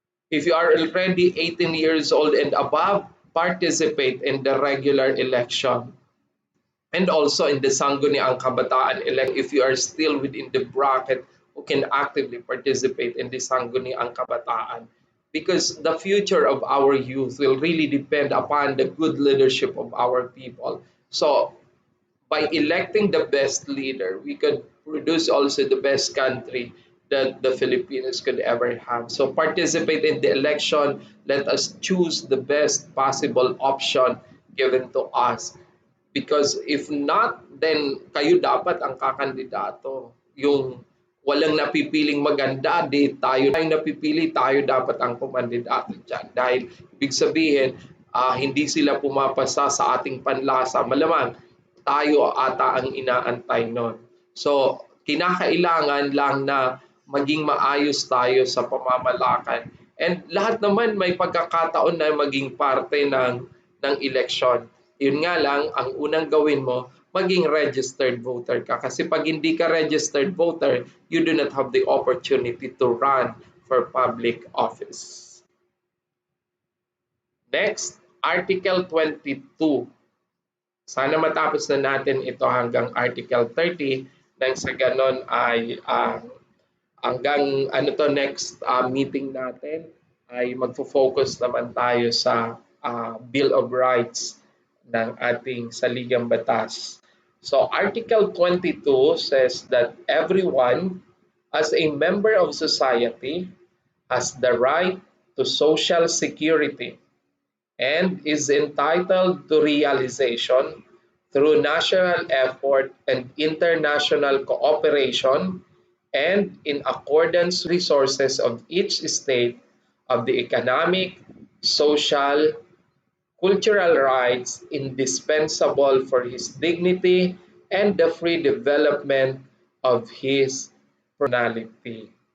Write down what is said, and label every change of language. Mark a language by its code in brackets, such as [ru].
[en] If you are already 18 years old and above, participate in the regular election and also in the Sangguniang Kabataan election if you are still within the bracket who can actively participate in the Sangguniang Kabataan, because the future of our youth will really depend upon the good leadership of our people. So by electing the best leader, we could produce also the best country that the Filipinos could ever have. So participate in the election. Let us choose the best possible option given to us. Because if not, then [tl] kayo dapat ang kakandidato. Yung walang napipiling maganda, di tayo napipili, tayo dapat ang kumandidato dyan. Dahil ibig sabihin, hindi sila pumapasa sa ating panlasa. Malamang tayo ata ang inaantay nun. So, kinakailangan lang na maging maayos tayo sa pamamalakan. And lahat naman may pagkakataon na maging parte ng eleksyon. Yun nga lang, ang unang gawin mo, maging registered voter ka. Kasi pag hindi ka [en] registered voter, you do not have the opportunity to run for public office. Next. Article 22. [tl] Sana matapos na natin ito hanggang Article 30 nang sa ganon ay hanggang ano to next meeting natin ay magfo-focus naman tayo sa Bill of Rights ng ating saligang batas. [en] So Article 22 says that everyone as a member of society has the right to social security and is entitled to realization through national effort and international cooperation and in accordance with resources of each state of the economic, social, cultural rights indispensable for his dignity and the free development of his personality.